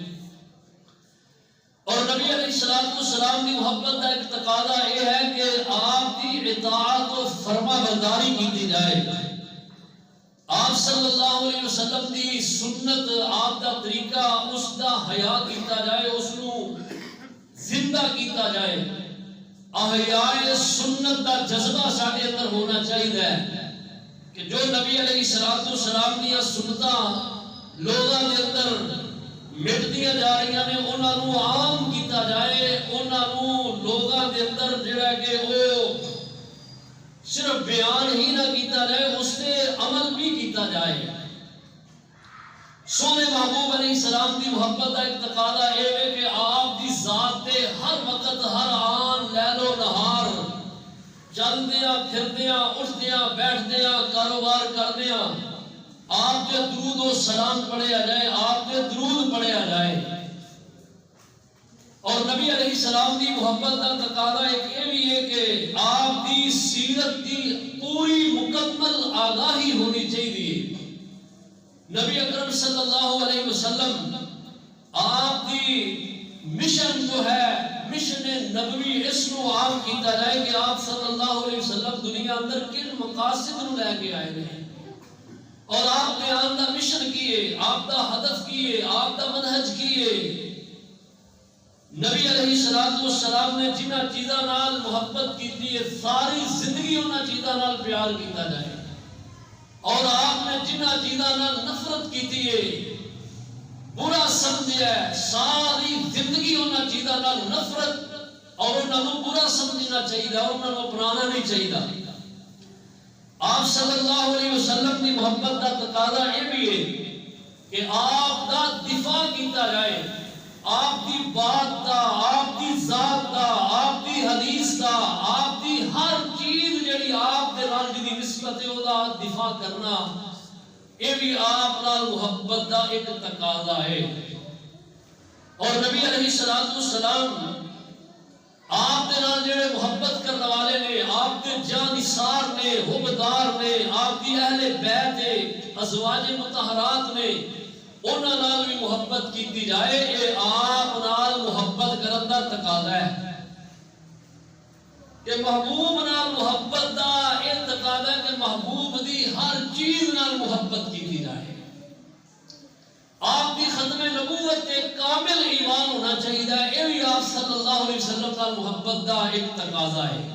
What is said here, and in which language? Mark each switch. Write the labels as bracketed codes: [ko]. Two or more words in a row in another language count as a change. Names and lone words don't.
[ur] اور نبی علیہ السلام کی محبت کا ایک تقاضا یہ ہے کہ آپ کی اطاعت و فرما برداری کی جائے، آپ صلی اللہ علیہ وسلم کی سنت، آپ کا طریقہ، اس کا حیا [pa] کیتا جائے، [ur] اس کو زندہ [pa] کیتا جائے۔ [ur] احیاء سنت کا جذبہ [pa] ساڈے اندر [ur] ہونا چاہیے کہ جو نبی علیہ السلام کی [pa] سنتاں لوگاں دے اندر مٹدیاں [ur] جا رہی ہیں، [pa] انہاں نوں عام کیتا جائے، انہاں نوں لوگاں دے اندر [ur] جڑا کہ وہ صرف بیان ہی نہ [pa] کیتا جائے، اس تے عمل [ur] بھی [pa] کیتا جائے۔ [ur] سونے محبوب علیہ السلام کی محبت کا ایک تقاضا یہ ہے کہ آپ کی ذات تے ہر وقت، ہر آن، لیل و نہار، [pa] چلدیاں پھردیاں، اٹھدیاں بیٹھدیاں، کاروبار کردیاں آپ کے درود و سلام پڑھیا جائے، آپ کے درود پڑھیا جائے۔ [ur] اور نبی علیہ السلام کی محبت کا تقاضا ایک یہ بھی ہے کہ آپ کی سیرت کی پوری مکمل آگاہی ہونی چاہیے۔ نبی اکرم صلی اللہ علیہ وسلم آپ کی مشن جو ہے، مشن نبوی، اس کو عام [pa] کیتا جائے [ur] کہ آپ صلی اللہ علیہ وسلم [pa] دنیا اندر کن مقاصد نو لے کے [ur] آئے ہیں، اور آپ نے آپ کا مشن کیے، آپ کا ہدف کیے، آپ کا منہج کیے۔ [pa] نبی علیہ السلام نے جنہ چیزاں نال محبت کی ہے، ساری زندگی انہاں چیزاں نال پیار کیتا جائے، اور آپ نے جنہ چیزاں نال نفرت کی ہے، برا سمجھا ہے، ساری زندگی انہاں چیزاں نال نفرت اور انہاں نوں برا سمجھنا چاہیے اور انہاں نوں اپنانا نہیں چاہیے۔ [ur] آپ صلی اللہ علیہ وسلم کی محبت کا تقاضا یہ بھی ہے کہ آپ کا دفاع [pa] کیتا جائے، [ur] آپ کی بات کا، آپ کی ذات کا، آپ کی حدیث کا، آپ کی ہر چیز جڑی آپ کے نال جی نسبت ہے وہ دفاع کرنا، یہ بھی [pa] آپ نال محبت [ur] کا ایک تقاضا ہے۔ اور نبی علیہ السلام آپ کے نال جڑے محبت کرنے والے نے، آپ کے جانثار نے، حبدار نے، آپ کی اہل بیت نے، ازواج مطہرات نے، [pa] انہاں نال بھی محبت کیتی جائے، یہ آپ نال محبت کرن دا تقاضا ہے کہ محبوب نال محبت دا یہ تقاضا ہے کہ محبوب دی ہر چیز نال محبت کیتی جائے۔ [ur] آپ کی ختم نبوت ایک کامل ایمان ہونا چاہیے، یہ بھی آپ صلی اللہ علیہ وسلم کا [pa] محبت دا [ur] ایک تقاضا ہے۔